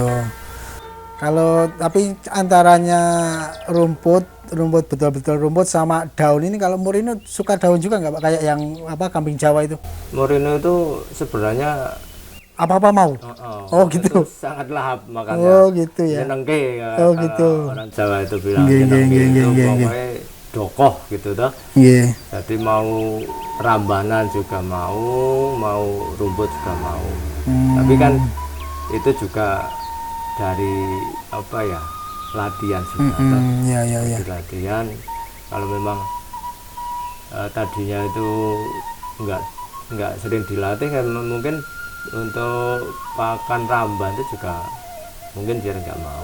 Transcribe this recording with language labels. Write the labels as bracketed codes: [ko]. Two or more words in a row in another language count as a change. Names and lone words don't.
[id] Kalau tapi antaranya rumput betul-betul rumput sama daun ini, kalau merino suka daun juga nggak Pak? Kayak yang apa kambing Jawa itu? Merino itu sebenarnya Apa-apa mau? Oh, itu gitu. sangat lahap makannya. Oh, gitu ya. Nyenengke Oh, kalau gitu. orang Jawa itu bilang [jv] Nggih, nggih, [id] nyenengke nggih, itu [jv] nggih, nggih. [id] pokoknya dokoh gitu toh. Iya. Jadi mau rambanan juga mau rumput juga mau. Tapi kan itu juga dari apa ya, latihan juga toh. Iya, iya, iya. Di latihan kalau memang tadinya itu nggak sering dilatih kan mungkin untuk pakan ramban itu juga mungkin dia nggak mau.